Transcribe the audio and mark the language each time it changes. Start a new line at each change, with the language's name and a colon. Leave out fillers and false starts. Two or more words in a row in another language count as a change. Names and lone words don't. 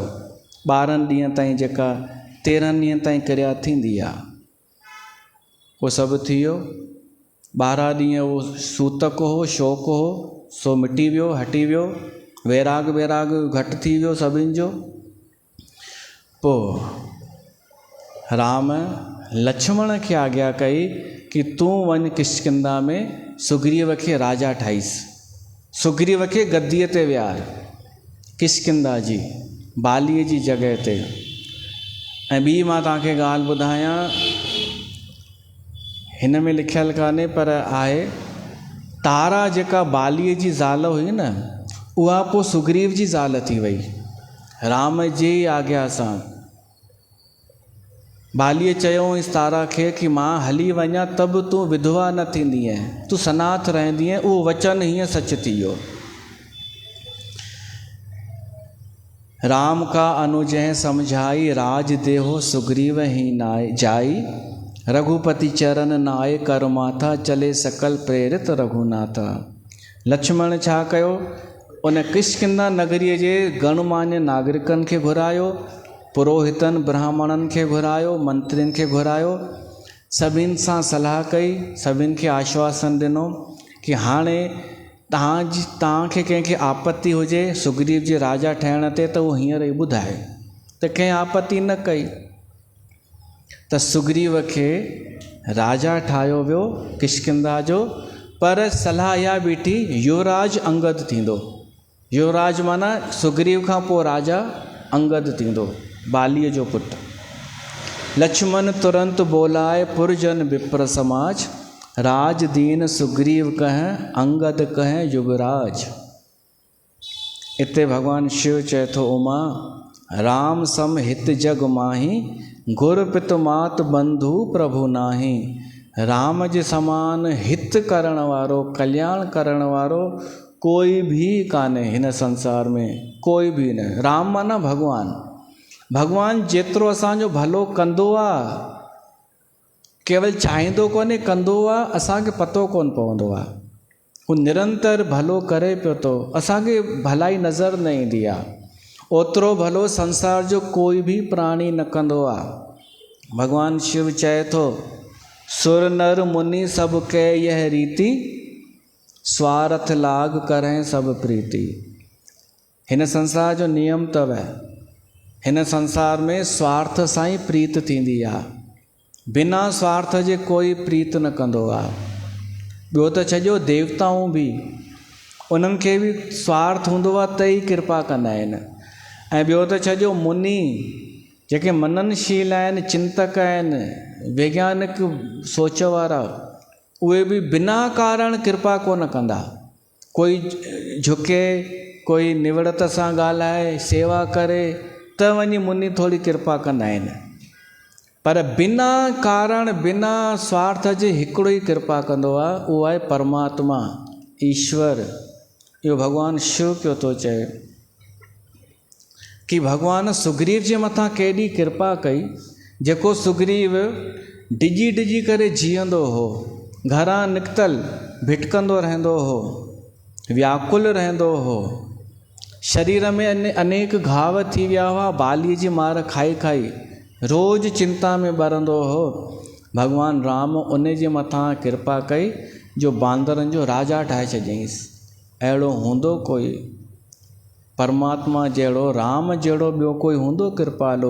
Sindhi: 12 ॾींहं ताईं जेका 13 ॾींहं ताईं क्रिया थींदी आहे उहो सभु थी वियो। 12 ॾींहं उहो सूतक हो, शोक हो, सो मिटी वियो, हटी वियो। वैराग घटि थी वियो सभिनि जो। पोइ राम लक्ष्मण खे आज्ञा कई कि तूं वञ किष्किंधा में, सुग्रीव खे राजा ठाहीसि, सुग्रीव खे गद्दीअ ते विहार, किष्किंधा जी बालीअ जी जॻह ते। ऐं ॿी मां तव्हांखे ॻाल्हि ॿुधायां, हिन में लिखियलु कान्हे पर आहे, तारा जेका बालीअ जी ज़ाल हुई न, उहा पोइ सुग्रीव जी ज़ाल थी वई राम जी आज्ञा सां। बालीअ चयोसि तारा खे कि मां हली वञा त बि तूं विधवा न थींदीअ, तूं सनाथ रहंदीअ। उहो वचन हीअं सच थी वियो।
Awadhi: राम का अनुजय समझाई, राज देहो सुग्रीव ही नाय जाई। रघुपति चरण नाय कर माथा, चले सकल प्रेरित रघुनाथा।
Sindhi: लक्ष्मण छा कयो, उन किष्किंधा नगरीअ जे गणमान्य नागरिकनि खे घुरायो, पुरोहितनि ब्राह्मणनि खे घुरायो, मंत्रियुनि खे घुरायो, सभिनि सां सलाह कई, सभिनि खे आश्वासन ॾिनो कि हाणे तव्हांखे कंहिंखे आपत्ति हुजे सुग्रीव जे राजा ठहिण ते त उहो हींअर ई ॿुधाए। त कंहिं आपत्ति न कई त सुग्रीव खे राजा ठाहियो वियो किष्किंधा जो। पर सलाह इहा बीठी युवराज अंगद थींदो। युवराज माना सुग्रीव खां पोइ राजा अंगद थींदो, बालीअ जो पुटु।
Awadhi: लक्ष्मण तुरंत बोलाए, पुरजन विप्र समाज। राज दीन सुग्रीव कहें, अंगद कहें युगराज।
Sindhi: इते भगवान शिव चए थो,
Awadhi: उमा राम सम हित जग माही, गुर पित मात बंधु प्रभु नाही।
Sindhi: राम जे समान हित करण वारो, कल्याण करण वारो कोई भी कान्हे हिन संसार में, कोई भी न। राम माना भगवान। भगवान जेतिरो असांजो भलो कंदो आहे, केवल चाहींदो कोन्हे, कंदो आहे, असांखे पतो कोन पवंदो आहे। हू निरंतर भलो करे पियो थो, असांखे भलाई नज़र न ईंदी आहे। ओतिरो भलो संसार जो कोई भी प्राणी न कंदो आहे। भगवान शिव चए थो,
Awadhi: सुर नर मुनि सब के यह रीति, स्वार्थ लाग करें सब प्रीति।
Sindhi: हिन संसार जो नियम तव, हिन संसार में स्वार्थ सां ई प्रीत थींदी आहे, बिना स्वार्थ जे कोई प्रीत न कंदो आहे। ॿियो त छॾियो देवताऊं बि, उन्हनि खे बि स्वार्थ हूंदो आहे त ई कृपा कंदा आहिनि। ऐं ॿियो त छॾियो मुनि जेके मननशील आहिनि, चिंतक आहिनि, वैज्ञानिक सोच वारा, उहे बि बिना कारण कृपा कोन कंदा। कोई झुके, कोई निवड़त सां ॻाल्हाए, सेवा करे त वञी मुनि थोरी कृपा कंदा आहिनि। पर बिना कारण, बिना स्वार्थ जे हिकिड़ो ई कृपा कंदो आहे, उहो आहे परमात्मा, ईश्वर। इहो भगवान शिव पियो थो चए कि भगवान सुग्रीव जे मथां केॾी कृपा कई, जेको सुग्रीव डिॼी डिॼी करे जीअंदो हो, घरां निकितल भिटकंदो रहंदो हो, व्याकुल रहंदो हो, शरीर में अनेक घाव थी विया हुआ बालीअ जी मार खाई खाई, रोज़ चिंता में ॿरंदो हो। भगवान राम उन जे मथां कृपा कई जो बांदरनि जो राजा ठाहे छॾियईंसि। अहिड़ो हूंदो कोई परमात्मा जहिड़ो, राम जहिड़ो ॿियो कोई हूंदो कृपालु?